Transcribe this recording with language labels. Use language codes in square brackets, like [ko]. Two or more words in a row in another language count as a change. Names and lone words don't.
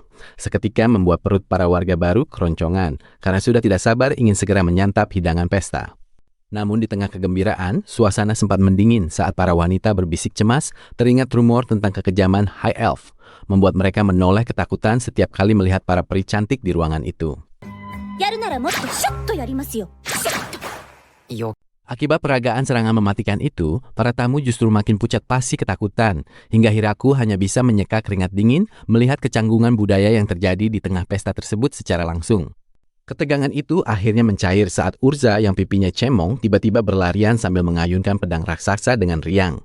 [id] Seketika membuat perut para warga baru keroncongan karena sudah tidak sabar ingin segera menyantap hidangan pesta. Namun di tengah kegembiraan, suasana sempat mendingin saat para wanita berbisik cemas teringat rumor tentang kekejaman [en] High Elf, [id] membuat mereka menoleh ketakutan setiap kali melihat para peri cantik di ruangan itu. [ja] やるならもっとシュッとやりますよ。シュッと。 [id] Akibat peragaan serangan mematikan itu, para tamu justru makin pucat pasi ketakutan, hingga Hiraku hanya bisa menyeka keringat dingin melihat kecanggungan budaya yang terjadi di tengah pesta tersebut secara langsung. Ketegangan itu akhirnya mencair saat Urza yang pipinya cemong tiba-tiba berlarian sambil mengayunkan pedang raksasa dengan riang.